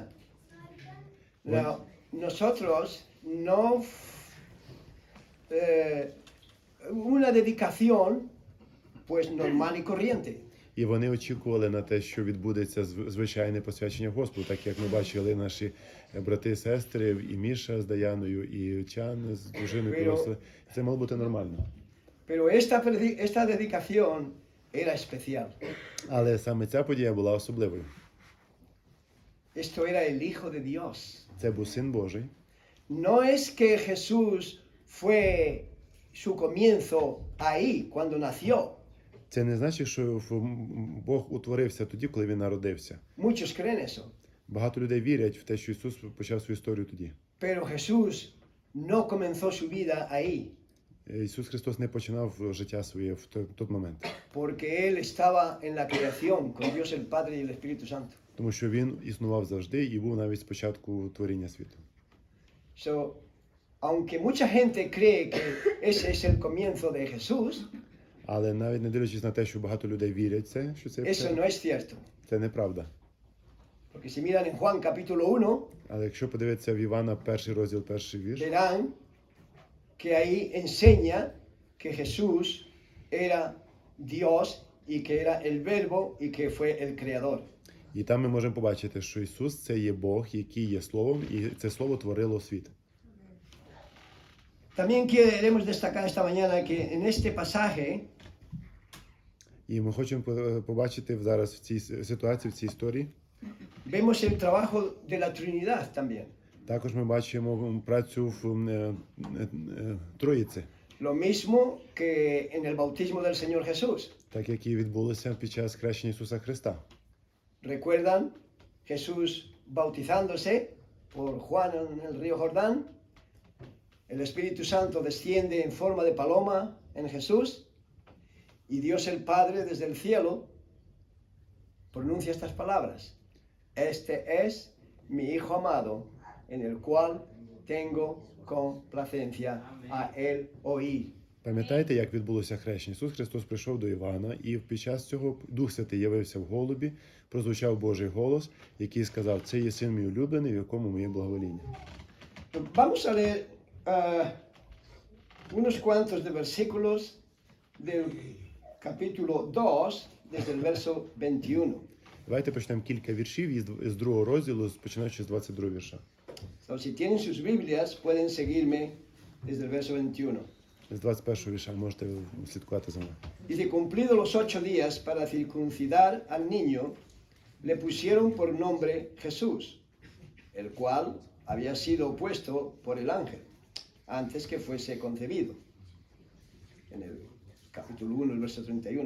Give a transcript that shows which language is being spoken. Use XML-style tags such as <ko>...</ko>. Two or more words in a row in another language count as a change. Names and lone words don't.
<es>Now, nosotros no, una dedicación pues normal y corriente.</es> <uk>І вони очікували на те, що відбудеться звичайне посвячення Господу, так як ми бачили наші брати і сестри, і Міша з Даяною, і Чан з дружиною приносили. Це мало бути нормально.</uk> <es>Pero esta dedicación era especial.</es> <uk>Але саме ця подія була особливою.</uk> <es>Esto era el Hijo de Dios.</es> <uk>Це був Син Божий.</uk> <es>No es que Jesús fue su comienzo ahí, cuando nació.</es> <uk>Це не значить, що Бог утворився тоді, коли він народився.</uk> <es>Muchos creen eso.</es> <uk>Багато людей вірять в те, що Ісус почав свою історію тоді.</uk> <es>Pero Jesús no comenzó su vida ahí,</es> <uk>Ісус Христос не починав життя своє в той момент.</uk> <es>porque Él estaba en la creación con Dios el Padre y el Espíritu Santo.</es> <uk>Тому що він існував завжди і був навіть спочатку творіння світу.</uk> <es>So, aunque mucha gente cree que ese es el comienzo de Jesús,</es> <uk>Але навіть не дивлячись на те, що багато людей вірять це, що</uk> <es>eso no es cierto.</es> <uk>це неправда.</uk> <es>Porque si miran en Juan capítulo 1,</es> <uk>Але якщо подивитися в Івана, 1 розділ, 1 вірш,</uk> <es>verán que ahí enseña que Jesús era Dios y que era el Verbo y que fue el Creador.</es> <uk>і там ми можемо побачити, що Ісус – це є Бог, який є Словом, і це Слово творило світ.</uk> <es>También queremos destacar esta mañana que en este pasaje</es> <uk>І ми хочемо побачити зараз в цій ситуації, в цій історії,</uk> <es>vemos el trabajo de la Trinidad también.</es> <uk>Також ми бачимо працю в Троїці,</uk> <es>Lo mismo que en el bautismo del Señor Jesús.</es> <uk>так як і відбулося під час хрещення Ісуса Христа.</uk> <es>¿Recuerdan Jesús bautizándose por Juan en el río Jordán? El Espíritu Santo desciende en forma de paloma en Jesús y Dios el Padre desde el cielo pronuncia estas palabras. Este es mi Hijo amado en el cual tengo complacencia, a él oír.</es> <uk>Пам'ятаєте, як відбулося хрещення? Ісус Христос прийшов до Івана, і під час цього Дух Святий явився в голубі, прозвучав Божий голос, який сказав: «Це є син мій улюблений, в якому моє благовоління».</uk> <es>Vamos a leer unos cuantos de versículos del capítulo 2, desde el verso 21.</es> <uk>Давайте почнемо кілька віршів із другого розділу, починаючи з 22 вірша.</uk> <es>So, si tienen sus Biblias, pueden seguirme desde el verso 21.</es> <uk>З 21 вірша можете слідкувати за мною.</uk> <es>Dice, cumplido los 8 días para circuncidar al niño, le pusieron por nombre Jesús, el cual había sido puesto por el ángel antes que fuese concebido. En el capítulo 1, el verso 31.</es>